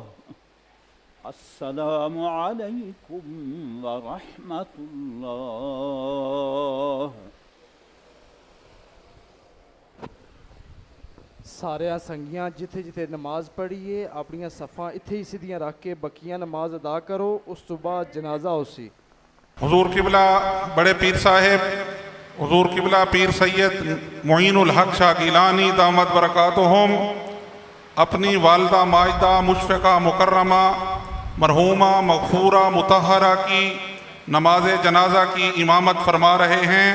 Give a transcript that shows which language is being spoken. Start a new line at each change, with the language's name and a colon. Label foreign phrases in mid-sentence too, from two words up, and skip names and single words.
Arabic: السلام عليكم ورحمة الله.
Punjabi: ਸਾਰਿਆਂ ਸੰਗੀਆਂ ਜਿੱਥੇ ਜਿੱਥੇ ਨਮਾਜ਼ ਪੜ੍ਹੀਏ ਆਪਣੀਆਂ ਸਫਾਂ ਇੱਥੇ ਹੀ ਸਿੱਧੀਆਂ ਰੱਖ ਕੇ ਬਕੀਆਂ ਨਮਾਜ਼ ਅਦਾ ਕਰੋ। ਉਸ ਤੋਂ ਬਾਅਦ ਜਨਾਜ਼ਾ ਹੋਸੀ।
Urdu: حضور قبلہ بڑے پیر صاحب حضور قبلہ پیر سید معین الحق شاہ گیلانی دامت برکاتہم اپنی والدہ ماجدہ مشفقہ مکرمہ مرحومہ مغفورہ مطہرہ کی نماز جنازہ کی امامت فرما رہے ہیں.